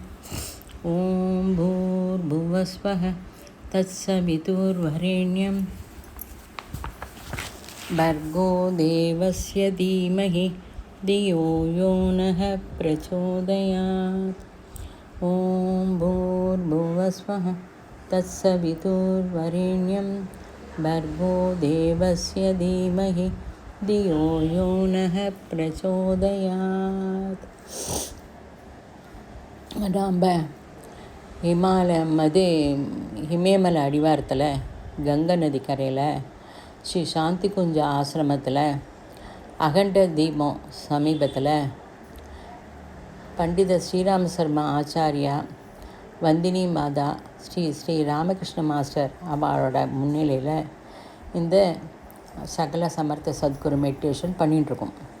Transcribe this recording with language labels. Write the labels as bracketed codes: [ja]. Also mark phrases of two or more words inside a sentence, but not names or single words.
[sa] ॐ भूर्भुवस्वः तत्सवितुर्वरेण्यं भर्गो देवस्य धीमहि धियो यो नः प्रचोदयात्। ॐ भूर्भुवस्वः तत्सवितुर्वरेण्यं भर्गो देवस्य धीमहि धियो यो नः प्रचोदयात्. [ta] நம்ம இமயமலை அடிவாரத்தில் கங்கை நதி கரையில் ஸ்ரீ சாந்தி குஞ்ச ஆசிரமத்தில் அகண்ட தீபம் சமீபத்தில் பண்டித ஸ்ரீராம சர்மா ஆச்சாரியா, வந்தினி மாதா, ஸ்ரீ ராமகிருஷ்ண மாஸ்டர் அவரோட முன்னிலையில் இந்த சகல சமர்த்த சத்குரு மெடிடேஷன் பண்ணிகிட்ருக்கோம்.